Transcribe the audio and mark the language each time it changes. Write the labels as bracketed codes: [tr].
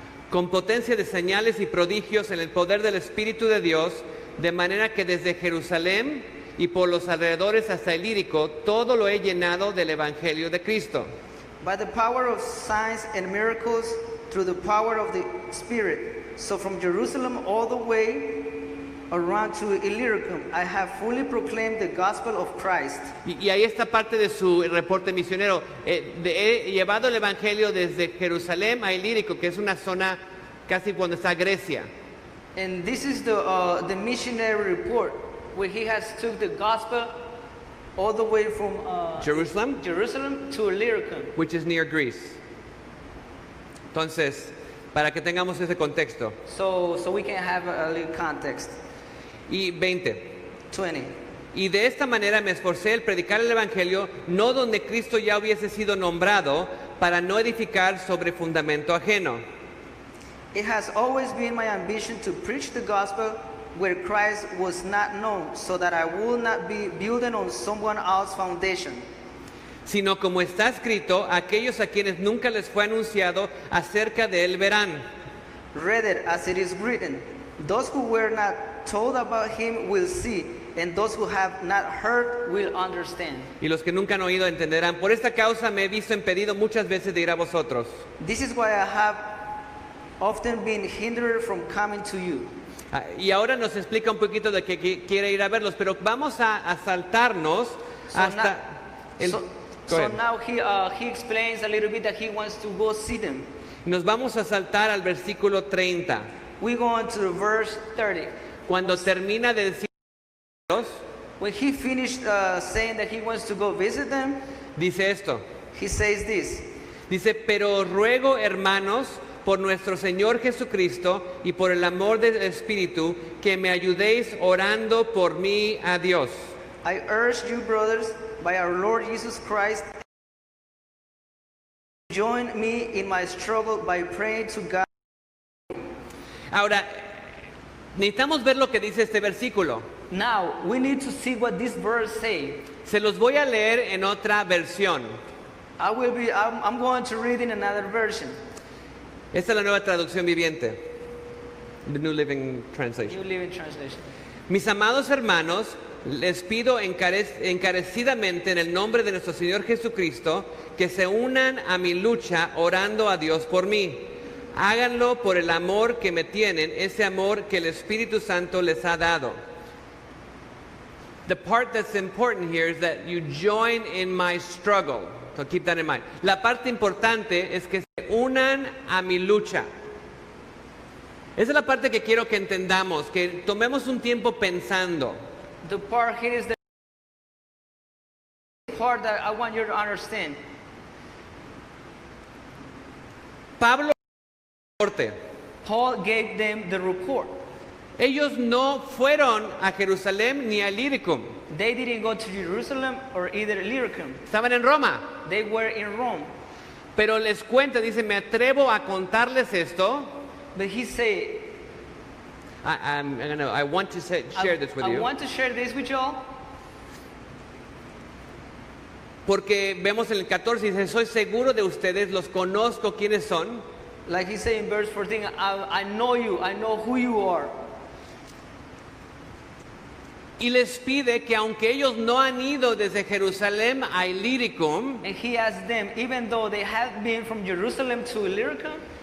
[es] Con potencia de señales y prodigios en el poder del Espíritu de Dios, de manera que desde Jerusalén y por los alrededores hasta el Ilírico, todo lo he llenado del Evangelio de Cristo. [en] By the power of signs and miracles through the power of the Spirit. So from Jerusalem all the way around to Illyricum, I have fully proclaimed the gospel of Christ. [es] Y ahí está parte de su reporte misionero. He llevado el evangelio desde Jerusalén a Ilírico, que es una zona casi cuando está Grecia. [en] And this is the missionary report, where he has took the gospel all the way from Jerusalem, to Illyricum. which is near Greece. [es] Entonces, para que tengamos ese contexto. [en] So we can have a little context. [es] Y 20. [en] 20. [es] Y de esta manera me esforcé el predicar el evangelio, no donde Cristo ya hubiese sido nombrado, para no edificar sobre fundamento ajeno. [en] It has always been my ambition to preach the gospel where Christ was not known, so that I will not be building on someone else's foundation. [es] Sino como está escrito, aquellos a quienes nunca les fue anunciado acerca de él verán. [en] Rather, as it is written, those who were not told about him will see, and those who have not heard will understand. [es] Y los que nunca han oído entenderán. Por esta causa me he visto impedido muchas veces de ir a vosotros. [en] This is why I have often been hindered from coming to you. [es] Y ahora nos explica un poquito de que quiere ir a verlos, pero vamos a saltarnos hasta el... [en] Go So ahead. now he explains a little bit that he wants to go see them. [es] Nos vamos a saltar al versículo 30. [en] We go on to verse 30. [es] Cuando termina de decir, [en] When he finished saying that he wants to go visit them, [es] dice esto. [en] he says this. [es] Dice, pero os ruego, hermanos, por nuestro Señor Jesucristo y por el amor del Espíritu, que me ayudéis orando por mí a Dios. [en] I urge you, brothers, by our Lord Jesus Christ, join me in my struggle by praying to God. [es] Ahora, necesitamos ver lo que dice este versículo. [en] Now, we need to see what this verse says. [es] Se los voy a leer en otra versión. [en] I'm going to read in another version. [es] Esta es la nueva traducción viviente. [en] The New Living Translation. New Living Translation. [es] Mis amados hermanos, les pido encarecidamente en el nombre de nuestro Señor Jesucristo que se unan a mi lucha orando a Dios por mí. Háganlo por el amor que me tienen, ese amor que el Espíritu Santo les ha dado. [en] The part that's important here is that you join in my struggle. So keep that in mind. [es] La parte importante es que se unan a mi lucha. Esa es la parte que quiero que entendamos, que tomemos un tiempo pensando. [en] The part here is the part that I want you to understand. [es] Pablo, [en] Paul gave them the report. [es] ellos no fueron a Jerusalén ni a Illyricum. [en] They didn't go to Jerusalem or either Illyricum. [es] Estaban en Roma. [en] They were in Rome. [es] Pero les cuenta, dice, me atrevo a contarles esto. [en] But he said, I want to share this with I you. want to share this with y'all. [es] Porque vemos en el 14, dice, soy seguro de ustedes, los conozco quiénes son. [en] Like he said in verse 14, I know you, I know who you are. [es] Y les pide que aunque ellos no han ido desde Jerusalén a Illyricum, [en] And he asked them, even though they have been from Jerusalem to Illyricum,